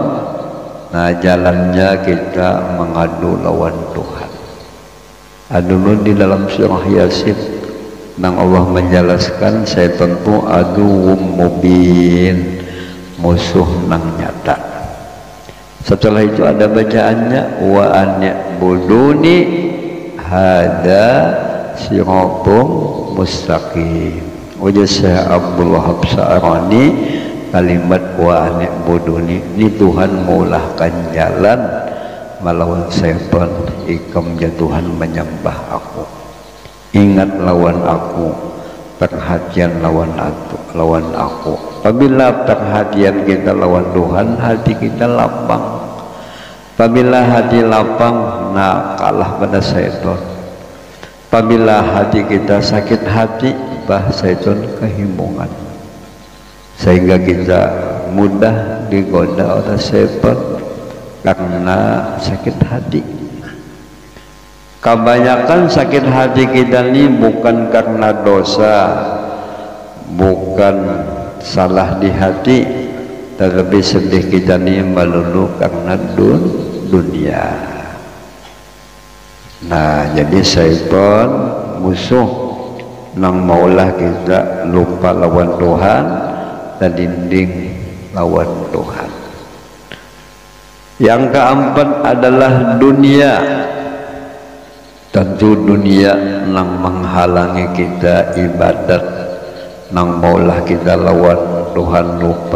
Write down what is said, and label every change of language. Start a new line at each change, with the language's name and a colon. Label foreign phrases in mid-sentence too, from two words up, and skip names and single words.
Banjar: Nah jalannya kita mengadu lawan Tuhan. Adulun di dalam surah Yasin nang Allah menjelaskan syaitan itu
Arabic: عدو مبين,
Banjar: musuh nang nyata. Setelah itu ada bacaannya
Arabic: وأن اعبدوني هذا صراط مستقيم.
Banjar: Wajah Syekh Abdul Wahab Sa'rani kalimat
Arabic: وأن اعبدوني
Banjar: ini Tuhan maulahkan jalan melawan syaitan, ikam Tuhan menyembah aku, ingat lawan aku, perhatian lawan aku.
Indonesian: Apabila perhatian kita lawan Tuhan, hati kita lapang. Apabila hati lapang, nah kalah pada syaitan. Apabila hati kita sakit hati, bah syaitan kehimbungan, sehingga kita mudah digoda oleh syaitan karena sakit hati. Kebanyakan sakit hati kita ini bukan karena dosa, bukan salah di hati, tetapi sedih kita ini melulu karena dunia.
Banjar: Nah jadi syaitan musuh nang maulah kita lupa lawan Tuhan dan dinding lawan Tuhan. Yang keempat adalah dunia. Tentu dunia nang menghalangi kita ibadat, nang maulah kita lawan Tuhan lupa.